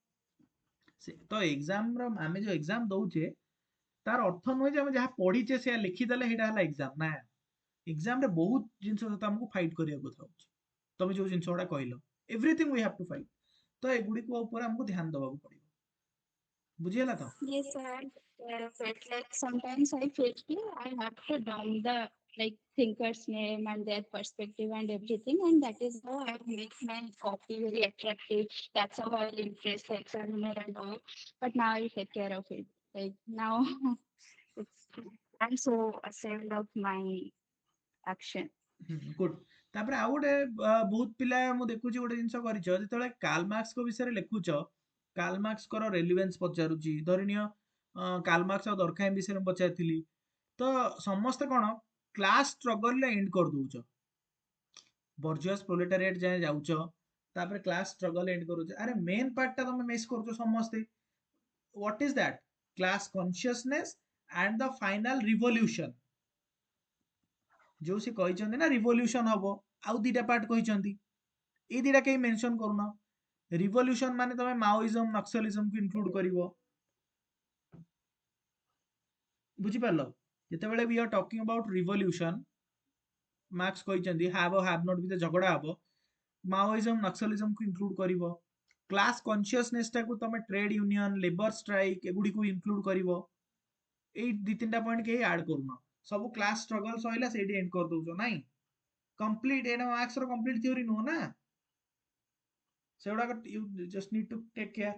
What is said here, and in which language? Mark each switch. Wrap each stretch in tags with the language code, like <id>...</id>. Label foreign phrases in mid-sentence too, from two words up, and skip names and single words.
<or>ତ ଏକ୍ସାମ ର ଆମେ ଯୋଉ ଏକ୍ସାମ ଦଉଛେ ତାର ଅର୍ଥ ନୁହେଁ ଯେ ଆମେ ଯାହା ପଢିଛେ ସେୟା ଲେଖିଦେଲେ ସେଇଟା ହେଲା ଏକ୍ସାମ, ନା। ଏକ୍ସାମ ରେ ବହୁତ ଜିନିଷ ସହିତ ଆମକୁ ଫାଇଟ୍ କରିବାକୁ ଥାଉଛି, ତମେ ଯୋଉ ଜିନିଷ ଗୁଡା କହିଲ,</or> <en>everything we have to fight.</en> <or>ତ ଏଗୁଡିକ ଉପରେ ଆମକୁ ଧ୍ୟାନ ଦବାକୁ ପଡିବ। ବୁଝିହେଲା ତ?</or> <en>yes, I felt like sometimes I felt I have to down the like thinker's name and their perspective and everything, and that is how I make my copy very attractive. That's how I impress the examiner and all. But now I take care of it. Like now, it's I'm so ashamed of my action.</en> <or>ଗୁଡ୍। ତାପରେ ଆଉ ଗୋଟେ ବହୁତ ପିଲା ମୁଁ ଦେଖୁଛି ଗୋଟେ ଜିନିଷ କରିଛ, ଯେତେବେଳେ କାର୍ଲ ମାର୍କ୍ସଙ୍କ ବିଷୟରେ ଲେଖୁଛ, କାର୍ଲ ମାର୍କ୍ସଙ୍କର ରେଲିଭେନ୍ସ ପଚାରୁଛି, ଧରିନିଅ କାର୍ଲ ମାର୍କ୍ସ ଆଉ ଦରଖାଇମ୍ ବିଷୟରେ ମୁଁ ପଚାରିଥିଲି, ତ ସମସ୍ତେ କଣ</or> <en>class struggleରେ end</en> <or>କରିଦଉଛ,</or> <en>bourgeois proletariat</en> <or>ଯାଏ ଯାଉଛ, ତାପରେ</or> <en>class struggle end</en> <or>କରୁଛ। ଆରେ</or> <en>main partଟା</en> <or>ତମେ ମିସ୍ କରୁଛ ସମସ୍ତେ।</or> <en>what is that? Class consciousness and the final revolution।</en> <or>ଯୋଉ ସେ କହିଛନ୍ତି ନା ରିଭଲ୍ୟୁସନ ହବ, ଆଉ ଦିଟା ପାର୍ଟ କହିଛନ୍ତି, ଏଇ ଦିଟା କେହି ମେନସନ କରୁନ। ରିଭଲ୍ୟୁସନ ମାନେ ତମେ</or> <en>Maoism Naxalismକୁ include</en> <or>କରିବ। ବୁଝିପାରିଲ?</or> <en>ଯେତେବେଳେ we are talking about revolution,</en> <or>ମାର୍କ୍ସ କହିଛନ୍ତି</or> <en>have or have not</en> <or>ଭିତରେ ଝଗଡା ହବ,</or> <en>Maoism Naxalismକୁ include</en> <or>କରିବ।</or> <en>class consciousness</en> <or>ଟାକୁ ତମେ</or> <en>trade union, labour strike</en> <or>ଏଗୁଡିକୁ ଇନକ୍ଲୁଡ କରିବ। ଏଇ ଦି ତିନିଟା ପଏଣ୍ଟ କେହି ଆଡ କରୁନ, ସବୁ</or> <en>class struggle</en> <or>ସଇଲା ସେଇଠି ଏଣ୍ଡ କରିଦଉଛ। ନାଇଁ, କମ୍ପ୍ଲିଟ ଏଇଟା ମାର୍କ୍ସର କମ୍ପ୍ଲିଟ ଥିଓରି ନୁହଁ ନା, ସେଗୁଡାକ</or> <en>you just need to take care.</en>